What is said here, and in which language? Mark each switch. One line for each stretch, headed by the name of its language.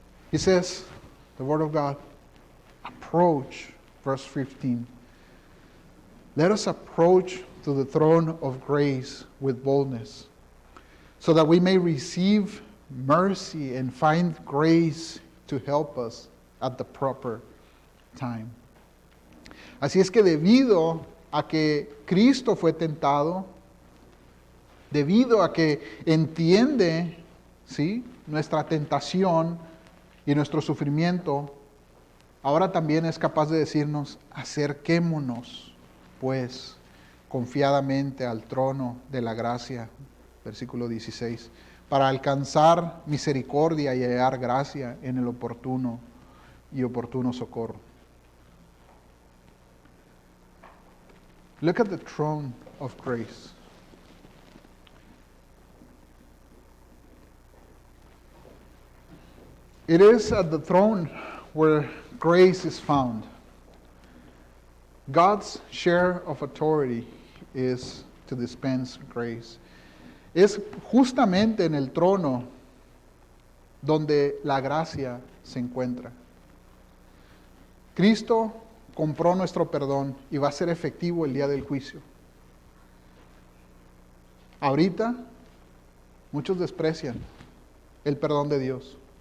English: He says, the word of God, approach, verse 15. Let us approach to the throne of grace with boldness, so that we may receive mercy and find grace to help us at the proper time.
Spanish: Así es que debido a que Cristo fue tentado, debido a que entiende, ¿sí?, nuestra tentación y nuestro sufrimiento, ahora también es capaz de decirnos, acerquémonos, pues, confiadamente al trono de la gracia, versículo 16, para alcanzar misericordia y hallar gracia en el oportuno socorro.
English: Look at the throne of grace. It is at the throne where grace is found. God's share of authority is to dispense grace.
Spanish: Es justamente en el trono donde la gracia se encuentra. Cristo compró nuestro perdón y va a ser efectivo el día del juicio. Ahorita, muchos desprecian el perdón de Dios.